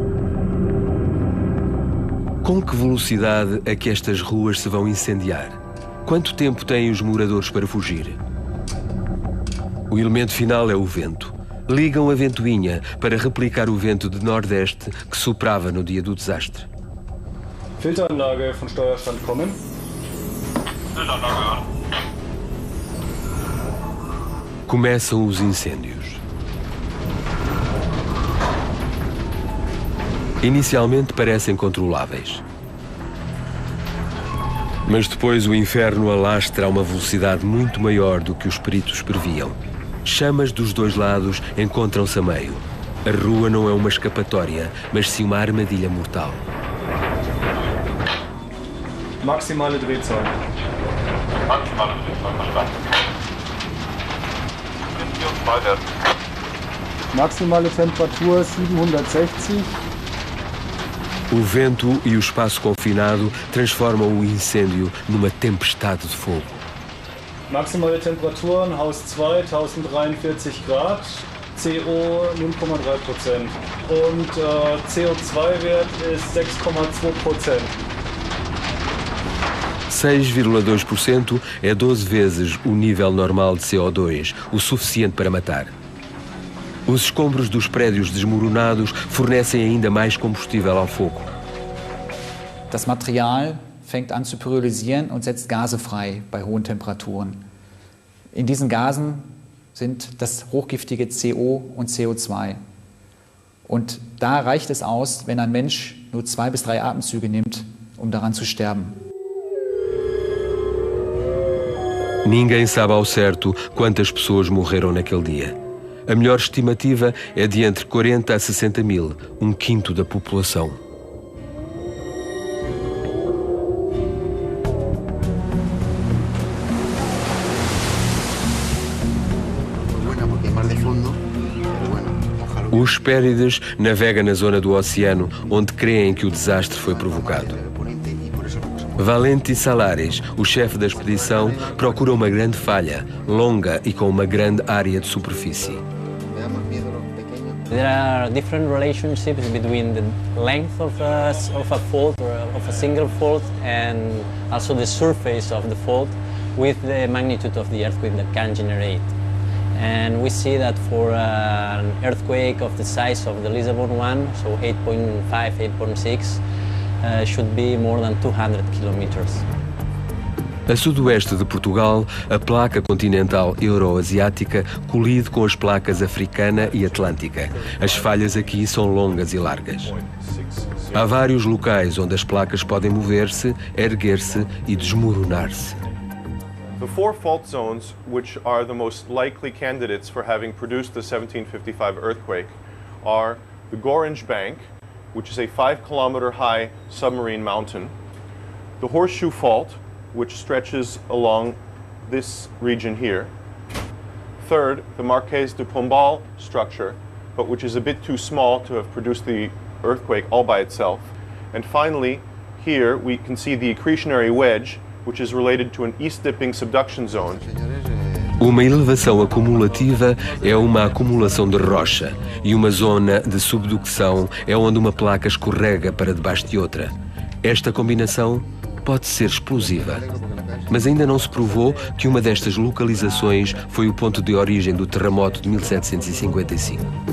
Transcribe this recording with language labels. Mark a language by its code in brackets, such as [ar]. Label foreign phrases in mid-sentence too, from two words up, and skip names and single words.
[pt] Com que velocidade é que estas ruas se vão incendiar? Quanto tempo têm os moradores para fugir? O elemento final é o vento. Ligam a ventoinha para replicar o vento de nordeste que soprava no dia do desastre. [de] Filteranlage von Steuerstand kommen. Filteranlage. [pt] Começam os incêndios. Inicialmente parecem controláveis. Mas depois o inferno alastra a uma velocidade muito maior do que os peritos previam. Chamas dos dois lados encontram-se a meio. A rua não é uma escapatória, mas sim uma armadilha mortal. [de] Maximale Drehzahl. Maximale Drehzahl, verstanden. Maximale Temperatur 760. [pt] O vento e o espaço confinado transformam o incêndio numa tempestade de fogo. [de] Maximale Temperatur in Haus 2, 1043 Grad, CO 0,3% und CO2-Wert ist 6,2%. [pt] 6,2% é 12 vezes o nível normal de CO2, o suficiente para matar. Os escombros dos prédios desmoronados fornecem ainda mais combustível ao fogo. [de] Das Material fängt an zu pyrolysieren und setzt Gase frei bei hohen Temperaturen. In diesen Gasen sind das hochgiftige CO und CO2. Und da reicht es aus, wenn ein Mensch nur 2 bis 3 Atemzüge nimmt, um daran zu sterben. [pt] Ninguém sabe ao certo quantas pessoas morreram naquele dia. A melhor estimativa é de entre 40 a 60 mil, um quinto da população. O Hespérides navega na zona do oceano onde creem que o desastre foi provocado. Valenti Salares, o chefe da expedição, procura uma grande falha, longa e com uma grande área de superfície. [en] There are different relationships between the length of a fault or of a single fault and also the surface of the fault with the magnitude of the earthquake that can generate. And we see that for an earthquake of the size of the Lisbon one, so 8.5, 8.6, should be more than 200 kilometers. [pt] A sudoeste de Portugal, a placa continental euroasiática colide com as placas africana e atlântica. As falhas aqui são longas e largas. Há vários locais onde as placas podem mover-se, erguer-se e desmoronar-se. [en] The 4 fault zones, which are the most likely candidates for having produced the 1755 earthquake, are the Gorange Bank, which is a 5-kilometer high submarine mountain, the Horseshoe Fault, which stretches along this region here. Third, the Marquês de Pombal structure, but which is a bit too small to have produced the earthquake all by itself. And finally, here we can see the accretionary wedge, which is related to an east-dipping subduction zone. [pt] Uma elevação acumulativa é uma acumulação de rocha e uma zona de subducção é onde uma placa escorrega para debaixo de outra. Esta combinação pode ser explosiva, mas ainda não se provou que uma destas localizações foi o ponto de origem do terremoto de 1755.